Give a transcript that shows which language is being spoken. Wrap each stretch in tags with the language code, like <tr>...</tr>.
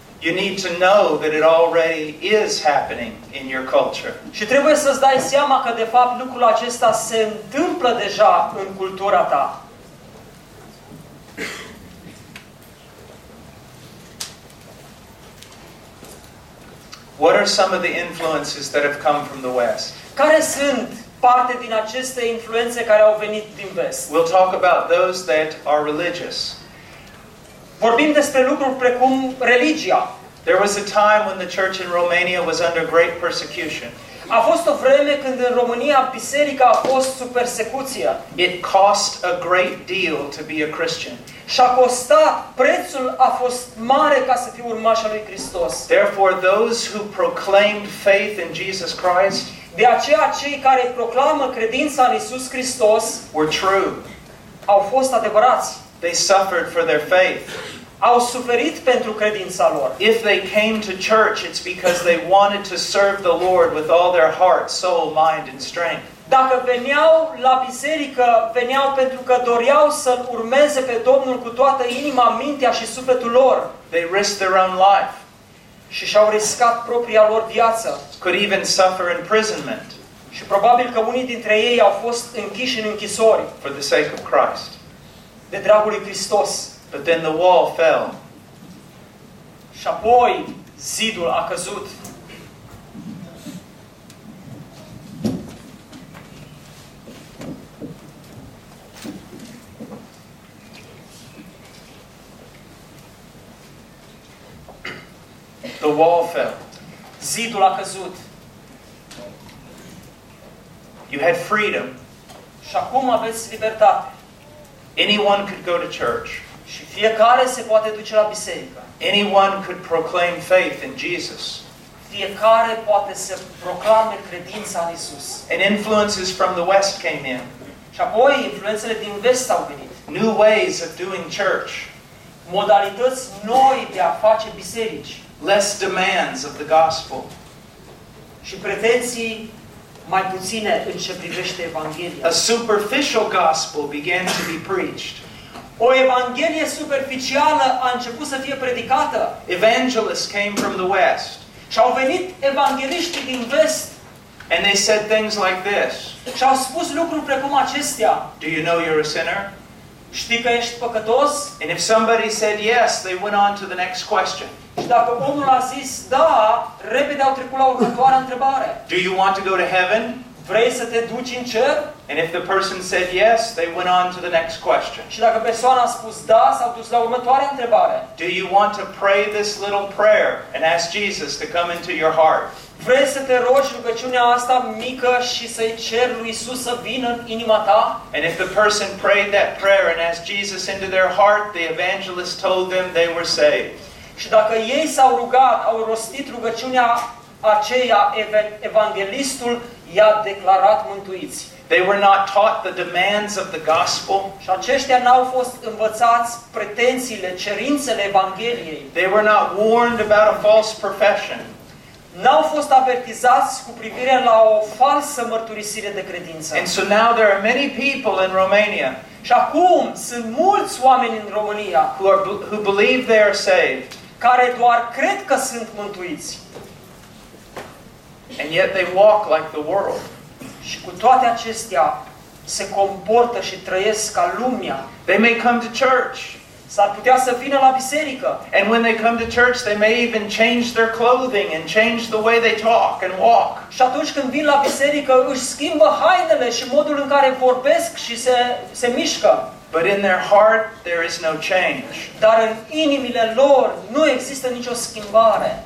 <en>You need to know that it already is happening in your culture.</en> <ro>Și trebuie să-ți dai seama că de fapt lucrul acesta se întâmplă deja în cultura ta.</ro> <en>What are some of the influences that have come from the West?</en> <ro>Care sunt parte din aceste influențe care au venit din vest.</ro> <en>We'll talk about those that are religious.</en> <ro>Vorbim despre lucruri precum religia.</ro> <en>There was a time when the church in Romania was under great persecution.</en> <ro>A fost o vreme când în România biserica a fost sub persecuție.</ro> <en>It cost a great deal to be a Christian.</en> <ro>Și a costat, prețul a fost mare ca să fii urmaș al lui Hristos.</ro> <en>Therefore, those who proclaimed faith in Jesus Christ,</en> <ro>de aceea cei care proclamă credința în Iisus Hristos,</ro> <en>were true.</en> <ro>Au fost adevărați.</ro> <en>They suffered for their faith.</en> <ro>Au suferit pentru credința lor.</ro> <en>If they came to church, it's because they wanted to serve the Lord with all their heart, soul, mind and strength.</en> <ro>Dacă veneau la biserică, veneau pentru că doreau să-L urmeze pe Domnul cu toată inima, mintea și sufletul lor.</ro> <en>They risked their own life.</en> <ro>Și și-au riscat propria lor viață.</ro> <en>Could even suffer imprisonment.</en> <ro>Și probabil că unii dintre ei au fost închiși în închisori.</ro> <en>For the sake of Christ.</en> <ro>De dragul lui Hristos.</ro> <en>But then the wall fell.</en> <ro>Și apoi zidul a căzut.</ro> <en>The wall fell.</en> <ro>Zidul a căzut.</ro> <en>You had freedom.</en> <ro>Și acum aveți libertate.</ro> <en>Anyone could go to church.</en> <ro>Și fiecare se poate duce la biserică.</ro> <en>Anyone could proclaim faith in Jesus.</en> <ro>Fiecare poate să proclame credința în Isus.</ro> <en>And influences from the West came in.</en> <ro>Și apoi influențele din vest au venit.</ro> <en>New ways of doing church.</en> <ro>Modalități noi de a face biserici.</ro> <en>Less demands of the gospel.</en> <ro>Și pretenții mai puține în ce privește Evanghelia.</ro> <en>A superficial gospel began to be preached.</en> <ro>O evanghelie superficială a început să fie predicată.</ro> <en>Evangelists came from the west.</en> <ro>Și au venit evangheliști din vest.</ro> <en>And they said things like this.</en> <ro>Și au spus lucruri precum acestea.</ro> <en>Do you know you're a sinner?</en> <ro>Știi că ești păcătos?</ro> <en>And if somebody said yes, they went on to the next question.</en> <ro>Și dacă omul a zis da, repede au trecut la următoarea întrebare.</ro> <en>Do you want to go to heaven?</en> <ro>Vrei să te duci în cer?</ro> <en>And if the person said yes, they went on to the next question.</en> <ro>Și dacă persoana a spus da, s-au dus la următoarea întrebare.</ro> <en>Do you want to pray this little prayer and ask Jesus to come into your heart?</en> <ro>Vrei să te rogi rugăciunea asta mică și să-i ceri lui Isus să vină în inima ta?</ro> <en>And if the person prayed that prayer and asked Jesus into their heart, the evangelist told them they were saved.</en> <ro>Și dacă ei s-au rugat, au rostit rugăciunea aceea, evanghelistul i-a declarat mântuiți.</ro> <en>They were not taught the demands of the gospel.</en> <ro>Și aceștia n-au fost învățați pretențiile, cerințele Evangheliei.</ro> <en>They were not warned about a false profession.</en> <ro>N-au fost avertizați cu privire la o falsă mărturisire de credință.</ro> <en>And so now there are many people in Romania.</en> <ro>Și acum sunt mulți oameni în România</ro> <en>who believe they are saved.</en> <ro>Care doar cred că sunt mântuiți.</ro> <en>And yet they walk like the world.</en> <ro>Și cu toate acestea se comportă și trăiesc ca lumea.</ro> <en>They may come to church.</en> <ro>S-ar putea să vină la biserică.</ro> <en>And when they come to church, they may even change their clothing and change the way they talk and walk.</en> <ro>Și atunci când vin la biserică, își schimbă hainele și modul în care vorbesc și se mișcă.</ro> <en>But in their heart there is no change.</en> <ro>Dar în inimile lor nu există nicio schimbare.</ro>